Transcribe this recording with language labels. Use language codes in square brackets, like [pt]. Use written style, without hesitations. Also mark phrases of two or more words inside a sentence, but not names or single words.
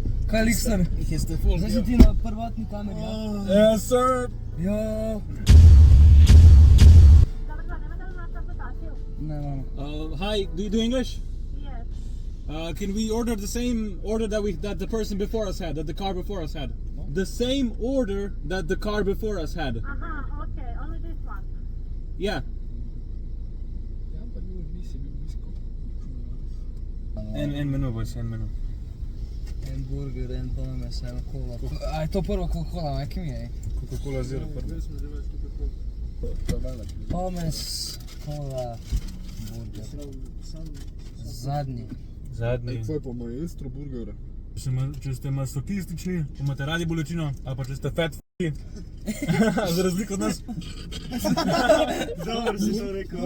[sl] Kaj Likster? Jih ste full. Zdaj si ti na prvotni kameri, ja? [en] Yes, sir. [sl] Ja. Ne, mamo. [en] Hi, do you do English? Yes. Can we order the same order that the person before us had, that the car before us had? The same order that the car before us had. Aha, okay, only this one. Yeah. [sl] En menu, boys, en menu. En burger, en pommes, en kola. A je to prva Coca-Cola, majke mi je? Coca-Cola Zero. Pommes, kola, burger. Zadnji. Zadnji. Kaj pa maestro burgera? Če ste masohistični, pa imate radi bolečino, ali pa če ste [en] fat f***i, [sl] za razliko od nas. Dobro si to rekel.